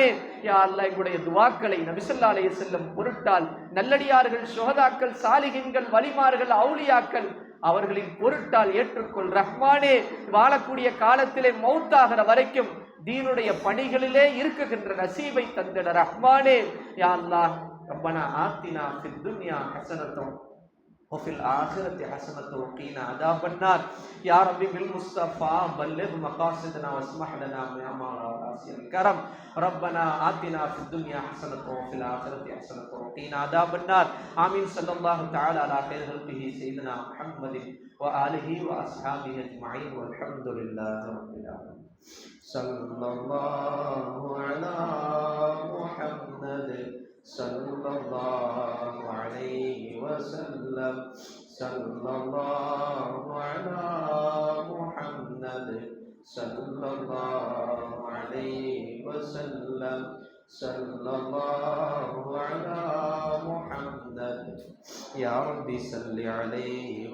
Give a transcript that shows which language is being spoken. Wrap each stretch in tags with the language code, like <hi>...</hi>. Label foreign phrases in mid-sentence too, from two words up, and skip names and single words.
<ta>யா அல்லாஹ், எங்களுடைய துஆக்களை நபி</ta> <ar>صلى الله عليه وسلم</ar> <ta>பொருட்டால் நல்லடியார்கள், சுஹதாக்கள், சாலிஹீன்கள், வலிமார்கள், அவுலியாக்கள் அவர்களின் பொருட்டால் ஏற்றுக்கொள் ரஹ்மானே. வாழக்கூடிய காலத்திலே மௌத்தாகிற வரைக்கும் தீனுடைய பணிகளிலே இருக்குகின்ற நசீபை தந்திட ரஹ்மானே.</ta> <ar>يا الله، ربنا آتنا في الدنيا حسنة وفي الآخرة حسنة وقنا عذاب النار يا ربي بالمصطفى بلغ مقاصدنا واسمح لنا يا مولانا الكرم ربنا آتنا في الدنيا حسنة وفي الآخرة حسنة وقنا عذاب النار آمين صلى الله تعالى على خير خلقه سيدنا محمد وآله وأصحابه أجمعين والحمد لله رب العالمين صلى الله على محمد صلى الله عليه وسلم صلى الله على محمد صلى الله عليه وسلم صلى الله على محمد يا ربي صل عليه وسلم.</ar>